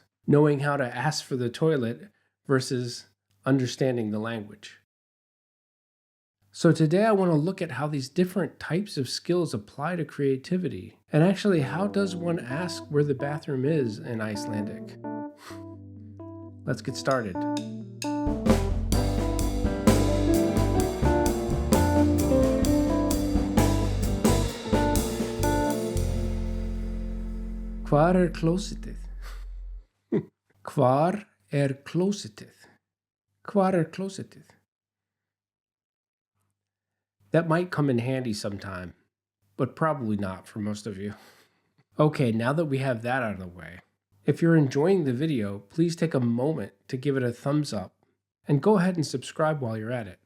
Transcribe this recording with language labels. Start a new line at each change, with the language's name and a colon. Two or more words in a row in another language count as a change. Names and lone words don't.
English: Knowing how to ask for the toilet versus understanding the language. So today I want to look at how these different types of skills apply to creativity, and actually how does one ask where the bathroom is in Icelandic? Let's get started.
Icelandic: Hvar klósettið? Hvar klósettið? Hvar klósettið?
English: That might come in handy sometime, but probably not for most of you. Okay, now that we have that out of the way, if you're enjoying the video, please take a moment to give it a thumbs up, and go ahead and subscribe while you're at it.